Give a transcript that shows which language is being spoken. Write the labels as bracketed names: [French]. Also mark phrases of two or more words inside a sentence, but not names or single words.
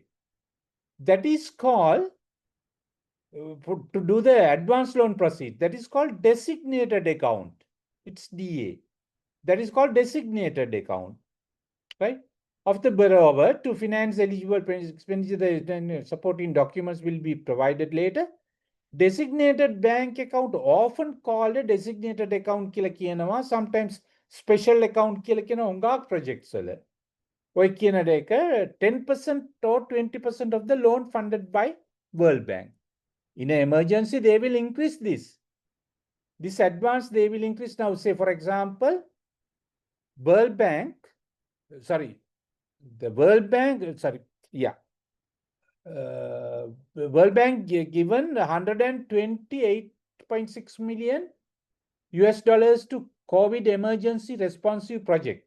[English] That is called, to do the advance loan proceed, that is called designated account. It's DA. That is called designated account, right? Of the borrower to finance eligible expenditure. The supporting documents will be provided later. Designated bank account, often called a designated account [Sinhala] කියලා කියනවා, [English] sometimes special account [Sinhala] කියලා කියනවා හුඟක් projects වල. ඔය කියන එක [English] 10% or 20% of the loan funded by World Bank. In an emergency, they will increase this. This advance, they will increase now. Say, for example, World Bank, the World Bank, World Bank given $128.6 million US to COVID emergency responsive project.